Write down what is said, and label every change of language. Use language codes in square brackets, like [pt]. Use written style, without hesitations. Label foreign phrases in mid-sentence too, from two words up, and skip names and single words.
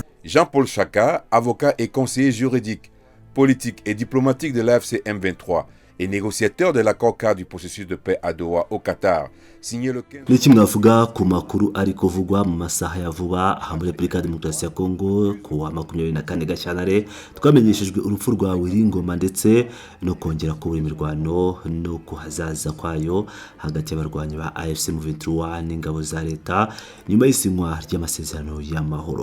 [fr] Jean-Paul Chaka, avocat et conseiller juridique, politique et diplomatique de l'AFC M23 et négociateur de l'accord cadre du processus de paix à Doha au Qatar, signé le 15... [rw] Niki mwavuga ku makuru ari kuvugwa mu masaha ya vuba aha muri Repubulika ya Demokarasi ya Kongo ku wa 24 Gashyantare twamenyeshejwe urupfu rwa Wiringoma ndetse no kongera kubura imirwano no kuhazaza kwayo hagati y'abarwanyi ba AFC M23 n'ingabo za leta nyuma y'isinywa ry'amasezerano y'amahoro.